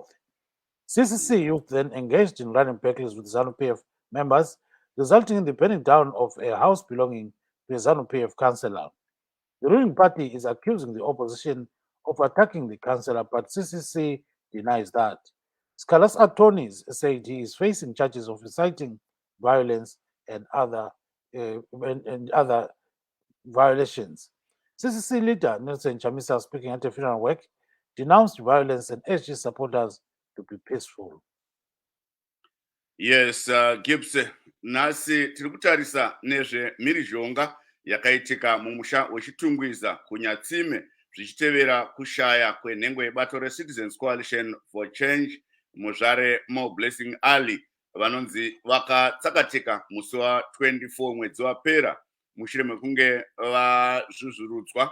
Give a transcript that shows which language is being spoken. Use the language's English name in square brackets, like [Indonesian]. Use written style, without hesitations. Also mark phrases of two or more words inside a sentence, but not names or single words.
[English] CCC youth then engaged in running battles with Zanu PF members, resulting in the burning down of a house belonging to a Zanu PF councillor. The ruling party is accusing the opposition of attacking the councillor, but CCC denies that. Scala's attorneys said he is facing charges of inciting violence and other violations. CCC leader Nelson Chamisa, speaking at a funeral work, denounced violence and urged his supporters to be peaceful. Yes, [Shona] Gibbs, nasi tirikutarisa nezve mhirizhonga yakaitika mumusha wechitungwiza kunyatsime zvichitevera kushaya kwenhengo yebato reCitizens Coalition for Change muzvare Moreblessing Ali vanonzi vakatsakatika musi wa24 mwedzi wapera mushure mekunge vazvuzvurutswa